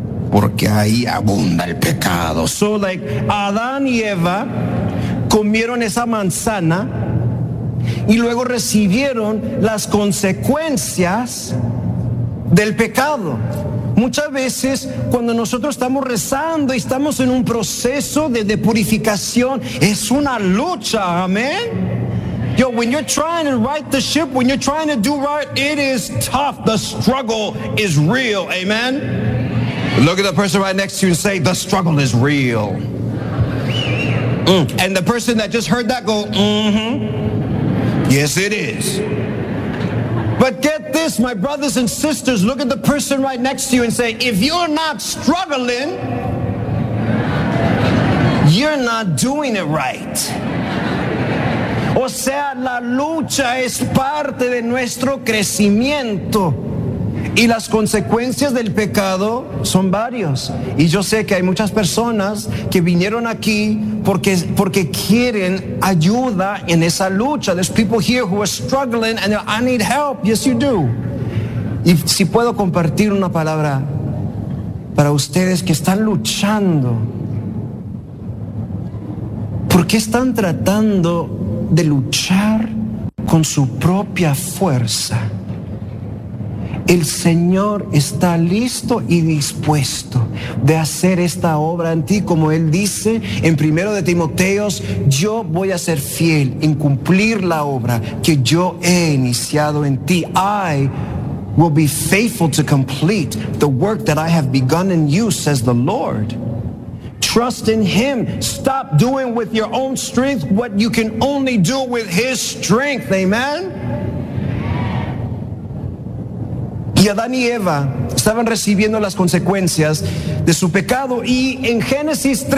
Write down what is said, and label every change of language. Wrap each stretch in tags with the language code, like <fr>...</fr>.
<es>Porque ahí abunda el pecado.</es> <en>So like</en> <es>Adán y Eva comieron esa manzana y luego recibieron las consecuencias del pecado. Muchas veces cuando nosotros estamos rezando y estamos en un proceso de purificación, es una lucha, amén.</es> <en>Yo, when you're trying to right the ship, when you're trying to do right, it is tough. The struggle is real. Amen? Look at the person right next to you and say, the struggle is real. And the person that just heard that go, mm-hmm. Yes, it is. But get this, my brothers and sisters, look at the person right next to you and say, if you're not struggling, you're not doing it right.</en> <es>O sea, la lucha es parte de nuestro crecimiento. Y las consecuencias del pecado son varios. Y yo sé que hay muchas personas que vinieron aquí porque quieren ayuda en esa lucha.</es> <en>There's people here who are struggling and I need help. Yes, you do.</en> <es>Y si puedo compartir una palabra para ustedes que están luchando. ¿Por qué están tratando de luchar con su propia fuerza? El Señor está listo y dispuesto de hacer esta obra en ti, como Él dice en 1 de Timoteo, yo voy a ser fiel en cumplir la obra que yo he iniciado en ti.</es> <en>I will be faithful to complete the work that I have begun in you, says the Lord. Trust in Him. Stop doing with your own strength what you can only do with His strength. Amen?</en> <es>Y Adán y Eva estaban recibiendo las consecuencias de su pecado. Y en Génesis</es>